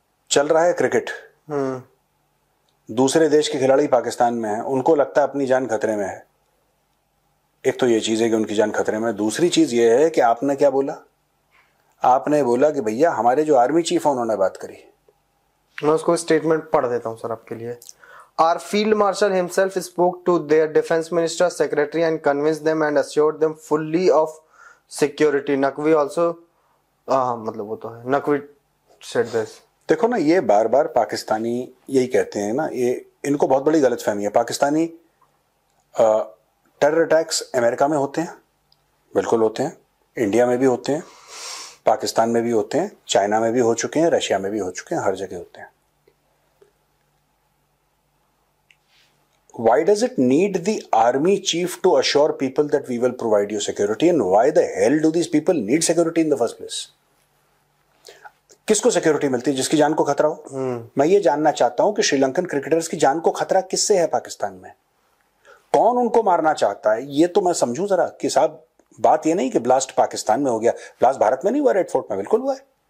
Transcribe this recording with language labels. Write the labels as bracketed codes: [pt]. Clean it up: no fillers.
[hi] चल रहा है क्रिकेट, दूसरे देश के खिलाड़ी पाकिस्तान में हैं, उनको लगता है अपनी जान खतरे में है. एक तो ये चीज है कि उनकी जान खतरे में. दूसरी चीज ये है कि आपने क्या बोला, आपने बोला कि भैया हमारे जो आर्मी चीफ है उन्होंने बात करी. मैं उसको स्टेटमेंट पढ़ देता हूं सर आपके लिए. [en] Our field marshal himself spoke to their defense minister, secretary, and convinced them and assured them fully of security. Naqvi also, [hi] मतलब वो तो है, [en] Naqvi said this. [hi] देखो ना, ये बार बार पाकिस्तानी यही कहते हैं ना, ये इनको बहुत बड़ी गलतफहमी है. पाकिस्तानी टेरर अटैक्स अमेरिका में होते हैं, बिल्कुल होते हैं, इंडिया में भी होते हैं, पाकिस्तान में भी होते हैं, चाइना में भी हो चुके हैं, रशिया में भी हो चुके हैं, हर जगह होते हैं. [en] Why does it need the army chief to assure people that we will provide you security, and why the hell do these people need security in the first place? [hi] किसको सिक्योरिटी मिलती है? जिसकी जान को खतरा हो. मैं ये जानना चाहता हूं कि श्रीलंकन क्रिकेटर्स की जान को खतरा किससे है पाकिस्तान में? कौन उनको मारना चाहता है? ये तो मैं समझूं जरा कि साहब, बात ये नहीं कि ब्लास्ट पाकिस्तान में हो गया, ब्लास्ट भारत में नहीं हुआ, रेड फोर्ट में बिल्कुल हुआ है,